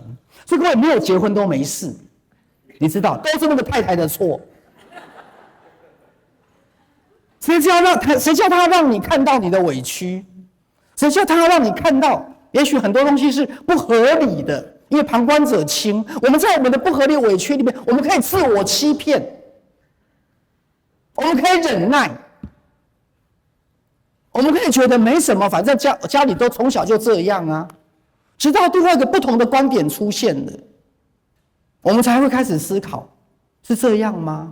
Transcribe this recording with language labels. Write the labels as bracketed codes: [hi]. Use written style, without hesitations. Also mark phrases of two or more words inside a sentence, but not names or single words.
[zh] 所以各位沒有結婚都沒事，你知道，都是那個太太的錯。誰叫他讓你看到你的委屈？誰叫他讓你看到，也許很多東西是不合理的，因為旁觀者清。我們在我們的不合理委屈裡面，我們可以自我欺騙，我們可以忍耐，我們可以覺得沒什麼，反正家裡都從小就這樣啊。直到另外一個不同的觀點出現了，我們才會開始思考：是這樣嗎？